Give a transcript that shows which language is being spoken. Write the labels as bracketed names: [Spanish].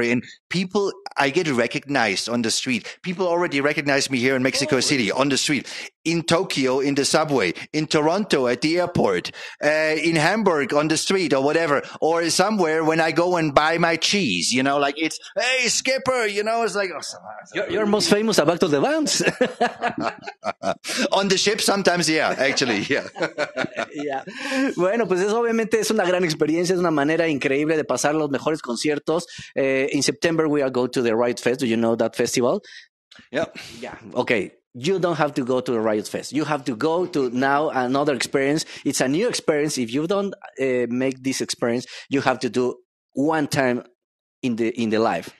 [English] And I get recognized on the street. People already recognize me here in Mexico City on the street, in Tokyo, in the subway, in Toronto at the airport, in Hamburg on the street or whatever, or somewhere when I go and buy my cheese, you know, like it's, hey, Skipper, you know, it's like, oh, you're most famous about the bands. On the ship sometimes, yeah, actually, yeah. Yeah. [Spanish] Bueno, pues obviamente es una gran experiencia, es una manera increíble de pasar los mejores conciertos. [English] In September we are going to the Riot Fest. Do you know that festival? Yeah. Yeah. Okay. You don't have to go to the Riot Fest. You have to go to now another experience. It's a new experience. If you don't make this experience, you have to do one time in the life.